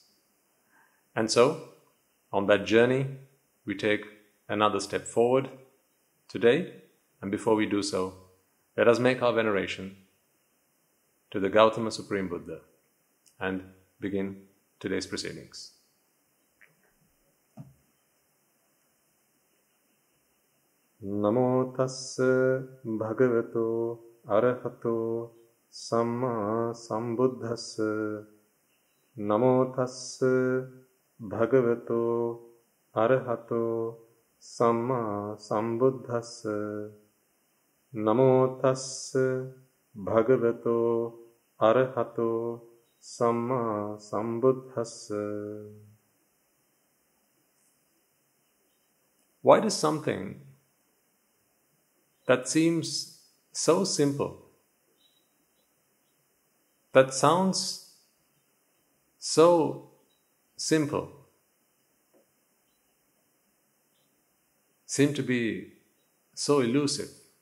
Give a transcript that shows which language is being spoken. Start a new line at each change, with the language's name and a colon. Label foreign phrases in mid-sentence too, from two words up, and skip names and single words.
English: And so, on that journey, we take another step forward today, and before we do so, let us make our veneration to the Gautama Supreme Buddha and begin today's proceedings.
Pali: Namo tassa bhagavato arahato samma sambuddhassa. Namo tassa bhagavato arahato samma sambuddhassa. Namo tassa bhagavato arahato samma sambuddhassa.
English: Why does something that seems so simple, that sounds so simple, seem to be so elusive?